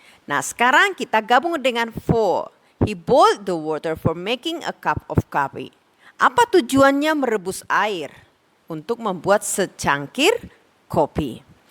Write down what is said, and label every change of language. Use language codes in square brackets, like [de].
[id] Nah, sekarang kita gabung dengan for. [en] He boiled the water for making a cup of coffee. [id] Apa tujuannya merebus air? Untuk membuat secangkir kopi.